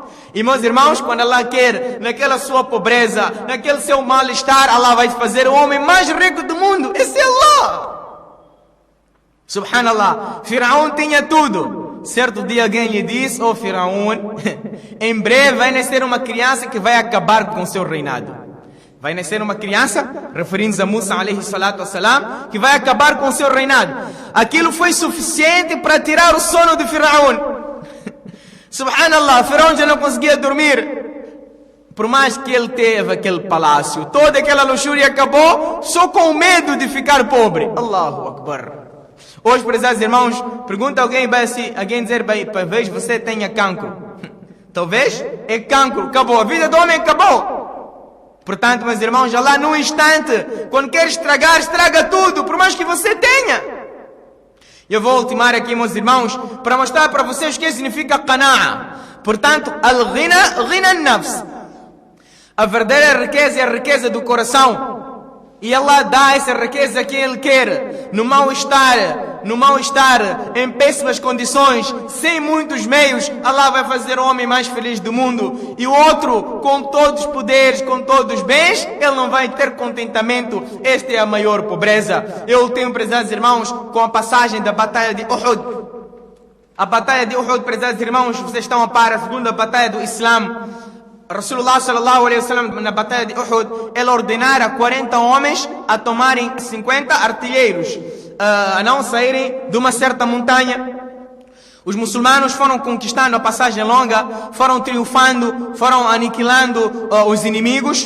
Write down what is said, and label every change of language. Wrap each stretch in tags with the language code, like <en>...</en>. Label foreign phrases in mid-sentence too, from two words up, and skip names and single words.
<pt>E meus irmãos, quando Allah quer, naquela sua pobreza, naquele seu mal-estar, Allah vai fazer o homem mais rico do mundo. Esse é Allah. Subhanallah, Firaun tinha tudo. Certo dia alguém lhe disse: "Oh Firaun, em breve vai nascer uma criança que vai acabar com o seu reinado." Vai nascer uma criança, referindo-se a Musa</pt> <ar>عليه الصلاة والسلام,</ar> <pt>que vai acabar com o seu reinado. Aquilo foi suficiente para tirar o sono de Firaun. Subhanallah, Firaun já não conseguia dormir. Por mais que ele teve aquele palácio, toda aquela luxúria acabou só com o medo de ficar pobre.</pt> <ar>الله أكبر.</ar> <pt>Hoje, prezados irmãos, pergunta alguém dizer: talvez você tenha cancro. Talvez é cancro, acabou. A vida do homem acabou. Portanto, meus irmãos, Allah num instante, quando quer estragar, estraga tudo, por mais que você tenha. Eu vou ultimar aqui, meus irmãos, para mostrar para vocês o que significa qana'a. Portanto,</pt> <ar>الغنى غنى النفس.</ar> <pt>A verdadeira riqueza é a riqueza do coração. E Allah dá essa riqueza a quem Ele quer, no mal-estar, em péssimas condições, sem muitos meios. Allah vai fazer o homem mais feliz do mundo. E o outro, com todos os poderes, com todos os bens, ele não vai ter contentamento. Esta é a maior pobreza. Eu tenho, prezados irmãos, com a passagem da batalha de Uhud. A batalha de Uhud, prezados irmãos, vocês estão a par, a segunda batalha do Islã.</pt> <ar>رسول الله صلى الله عليه وسلم,</ar> <pt>na batalha de Uhud, ele ordenara 40 homens a tomarem 50 artilheiros, a não saírem de uma certa montanha. Os muçulmanos foram conquistando a passagem longa, foram triunfando, foram aniquilando os inimigos.</pt>